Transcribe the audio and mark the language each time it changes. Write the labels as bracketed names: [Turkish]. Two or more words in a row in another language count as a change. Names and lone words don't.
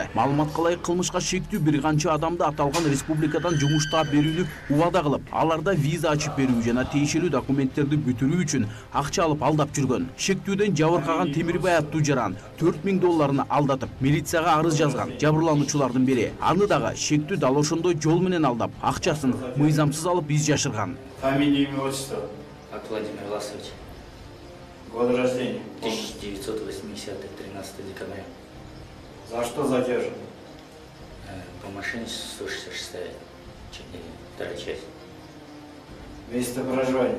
[Kyrgyz] Маалыматка ылайык кылмышка шектүү бир канча адамды аталган республикадан жумуштап берүүнү убада кылып, аларда виза ачып берүү жана тиешелүү документтерди бүтүрүү үчүн акча алып алдап жүргөн. Шектүүдөн жабыркаган Темирбай аттуу жаран 4000 долларын алдатып, милицияга арыз жазган жабырлануучулардын бири. Аны дагы шектүү дал ошондой жол менен алдап, акчасын мыйзамсыз алып из жашырган. [Russian] Фамилия, имя, отчество? Владимир Власович. Год рождения? 1980, 13 декабря. За что задержан? По машине 166, вторая часть. Место проживания?